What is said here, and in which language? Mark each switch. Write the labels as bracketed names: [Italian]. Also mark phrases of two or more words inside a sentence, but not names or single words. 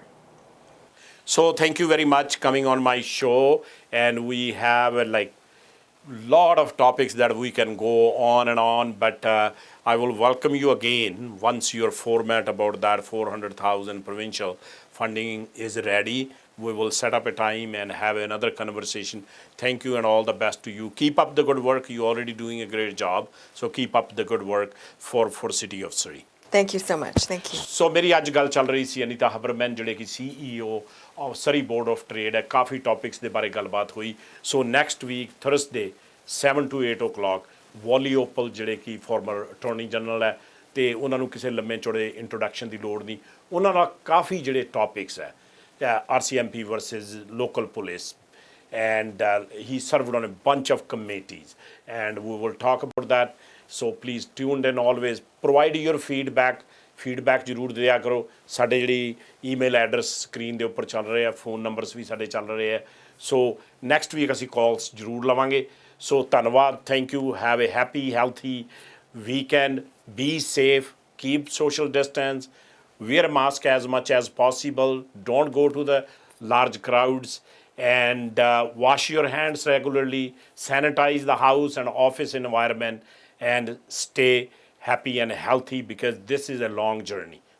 [English] So thank you very much coming on my show, and we have like lot of topics that we can go on, but I will welcome you again once your format about that 400,000 provincial funding is ready. We will set up a time and have another conversation. Thank you and all the best to you. Keep up the good work. You're already doing a great job. So keep up the good work for City of Surrey. Thank you so much. Thank you. [Punjabi] ਸੋ ਮੇਰੀ ਅੱਜ ਗੱਲ ਚੱਲ ਰਹੀ ਸੀ ਅਨੀਤਾ ਹਬਰਮੈਨ ਜਿਹੜੇ ਕਿ CEO ਆਫ ਸਰੀ ਬੋਰਡ ਆਫ ਟ੍ਰੇਡ ਹੈ ਕਾਫੀ ਟੌਪਿਕਸ ਦੇ ਬਾਰੇ ਗੱਲਬਾਤ ਹੋਈ ਸੋ [English] next week Thursday 7 to 8 o'clock [Punjabi] ਵੋਲੀ ਓਪਲ ਜਿਹੜੇ ਕਿ [English] former attorney general [Punjabi] ਹੈ ਤੇ ਉਹਨਾਂ ਨੂੰ ਕਿਸੇ ਲੰਮੇ ਚੌੜੇ ਇੰਟਰੋਡਕਸ਼ਨ ਦੀ ਲੋੜ ਨਹੀਂ ਉਹਨਾਂ ਨਾਲ ਕਾਫੀ ਜਿਹੜੇ ਟੌਪਿਕਸ ਹੈ [English] RCMP versus local police and he served on a bunch of committees and we will talk about that. So please tune in always. Provide your feedback [Punjabi] ਜ਼ਰੂਰ ਦਿਆ ਕਰੋ ਸਾਡੇ ਜਿਹੜੀ [English] email address [Punjabi] ਸਕਰੀਨ ਦੇ ਉੱਪਰ ਚੱਲ ਰਹੇ ਆ [English] phone numbers [Punjabi] ਵੀ ਸਾਡੇ ਚੱਲ ਰਹੇ ਆ [English] so next week [Punjabi] ਅਸੀਂ ਕਾਲਸ ਜ਼ਰੂਰ ਲਵਾਂਗੇ ਸੋ ਧੰਨਵਾਦ [English] thank you have a happy healthy weekend be safe keep social distance wear a mask as much as possible, don't go to the large crowds, and wash your hands regularly, sanitize the house and office environment, and stay happy and healthy because this is a long journey.